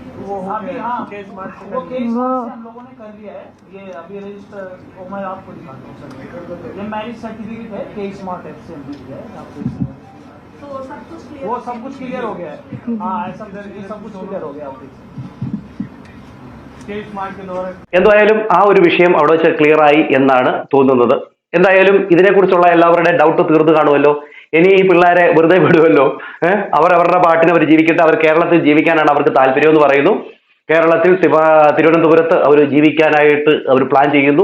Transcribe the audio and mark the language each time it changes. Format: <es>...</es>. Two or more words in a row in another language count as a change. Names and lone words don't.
<hi>वो अभी हाँ केस मार्च से हम लोगों ने कर लिया है। ये अभी रजिस्टर मैं आपको दिखाता हूँ सर। ये</hi> <en>marriage certificate</en> <hi>है, केस मार्ट एफ से हमने किया है। आप देख सकते हैं। तो सब कुछ क्लियर, वो सब कुछ क्लियर हो गया है। हाँ, ऐसा ये सब कुछ क्लियर हो गया। आप देख सकते हैं केस मार्ट के द्वारा।</hi> <ml>എന്തായാലും ആ ഒരു വിഷയം അവിടെ വെച്ച് ക്ലിയർ ആയി എന്നാണ് തോന്നുന്നത്. എന്തായാലും ഇതിനെക്കുറിച്ചുള്ള എല്ലാവരുടെ ഡൗട്ട് തീർന്നു കാണുമല്ലോ. ഇനി ഈ പിള്ളേരെ വെറുതെ വിടുമല്ലോ. അവർ അവരുടെ പാട്ടിന് അവർ ജീവിക്കട്ടെ, അവർ കേരളത്തിൽ ജീവിക്കാനാണ് അവർക്ക് താല്പര്യം എന്ന് പറയുന്നു. കേരളത്തിൽ തിരുവനന്തപുരത്ത് അവർ ജീവിക്കാനായിട്ട് അവർ പ്ലാൻ ചെയ്യുന്നു.</ml>